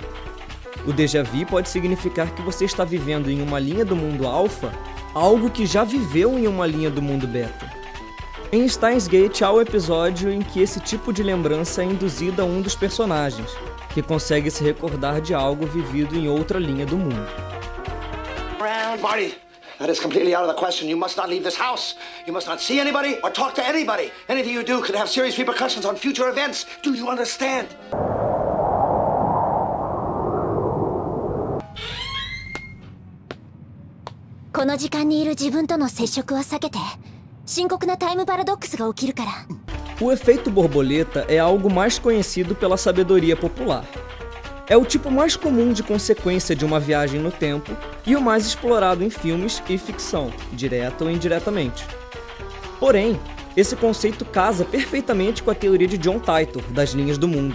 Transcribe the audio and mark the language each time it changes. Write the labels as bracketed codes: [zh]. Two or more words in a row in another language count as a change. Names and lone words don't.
[pt] O [fr] déjà vu [pt] pode significar que você está vivendo em uma linha do mundo alfa algo que já viveu em uma linha do mundo beta. Em Steins Gate há o episódio em que esse tipo de lembrança é induzida a um dos personagens, que consegue se recordar de algo vivido em outra linha do mundo. [en] Marty, that is completely out of the question. You must not leave this house. You must not see anybody or talk to anybody. Anything you do could have serious repercussions on future events. Do you understand? [ja] この時間にいる自分との接触は避けて、深刻なタイムパラドックスが起きるから。 [pt] O efeito borboleta é algo mais conhecido pela sabedoria popular. É o tipo mais comum de consequência de uma viagem no tempo e o mais explorado em filmes e ficção, direta ou indiretamente. Porém, esse conceito casa perfeitamente com a teoria de John Titor, das linhas do mundo.